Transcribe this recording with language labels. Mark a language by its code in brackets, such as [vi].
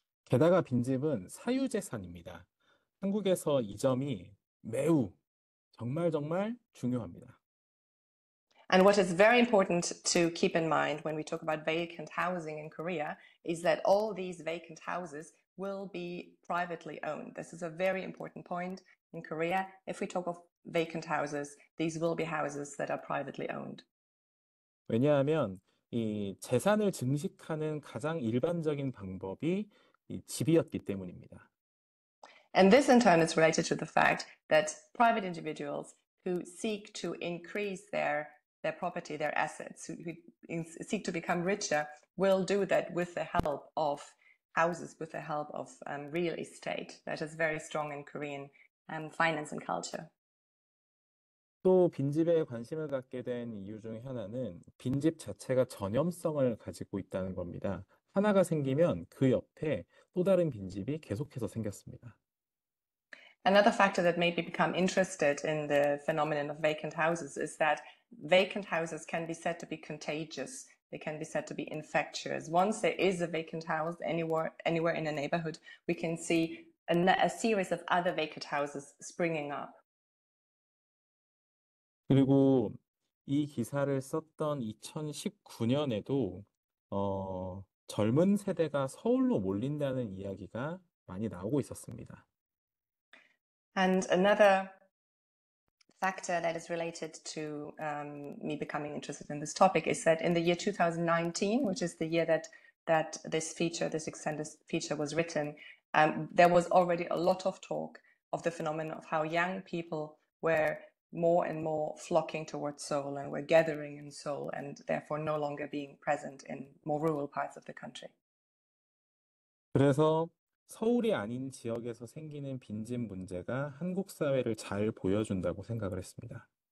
[ko] 게다가 빈집은 사유재산입니다. 한국에서 이 점이 매우 정말 정말 중요합니다. [en] And what is very important to keep in mind when we talk about vacant housing in Korea is that all these vacant houses will be privately owned. This is a very important point in Korea. If we talk of vacant houses, these will be houses that are privately owned. [ko] 왜냐하면 이 재산을 증식하는 가장 일반적인 방법이 이 집이었기 때문입니다. [en] And this in turn is related to the fact that private individuals who seek to increase their property, their assets, who seek to become richer, will do that with the help of houses, with the help of real estate. That is very strong in Korean finance and culture. [ko] 또 빈집에 관심을 갖게 된 이유 중 하나는 빈집 자체가 전염성을 가지고 있다는 겁니다. 하나가 생기면 그 옆에 또 다른 빈집이 계속해서 생겼습니다. [en] Another factor that made me become interested in the phenomenon of vacant houses is that vacant houses can be said to be contagious. They can be said to be infectious. Once there is a vacant house anywhere in a neighborhood, we can see a series of other vacant houses springing up. [ko] 그리고 이 기사를 썼던 2019년에도 젊은 세대가 서울로 몰린다는 이야기가 많이 나오고 있었습니다. [en] And another factor that is related to me becoming interested in this topic is that in the year 2019, which is the year that this extended feature was written, there was already a lot of talk of the phenomenon of how young people were more and more flocking towards Seoul and were gathering in Seoul and therefore no longer being present in more rural parts of the country. [ko] 그래서 서울이 아닌 지역에서 생기는 빈집 문제가 한국 사회를 잘 보여준다고 생각을 했습니다.